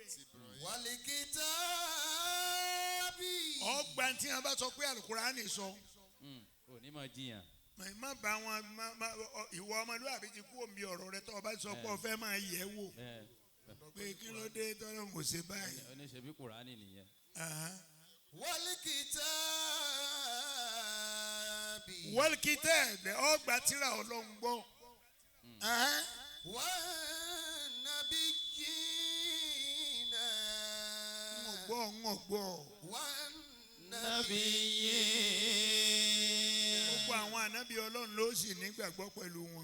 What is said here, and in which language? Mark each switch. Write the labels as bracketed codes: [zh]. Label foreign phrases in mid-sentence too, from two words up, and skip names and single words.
[ar] والكتاب [yo] ọgbà tí wọn bá sọ pé Al-Qur'ani sọ. ò ní máa jiyàn. má bá wọn ìwọ ọmọlúwàbí ti kú omi ọ̀rọ̀ rẹ tó o bá sọ pé o fẹ́ máa yẹ̀ wò pé kí ló dé tọ́lọ́ kò ṣe báyìí. oníṣẹ́bí Kùránì nìyẹn. [ar] والكتاب [yo] wal-kitab ọgbà tírà Ọlọ́run gbọ́. [ar] والنبيين [yo] ń gbọ́ [ar] والنبيين [yo] gbogbo àwọn ànábì Ọlọ́run ló sì nígbàgbọ́ pẹ̀lú wọn.